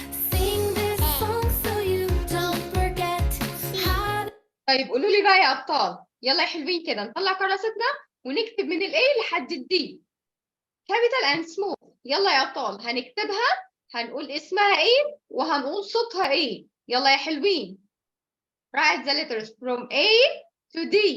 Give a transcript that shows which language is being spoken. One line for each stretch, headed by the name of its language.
English: Sing this song so you don't forget how to.
Arabic: طيب قولوا لي بقى يا أبطال، يلا يا حلوين كده نطلع كراستنا ونكتب من ال A لحد ال D
English: capital and small.
Arabic: يلا يا أبطال هنكتبها، هنقول اسمها إيه وهنقول صوتها إيه. يلا يا حلوين.
English: Write the letters from A to D.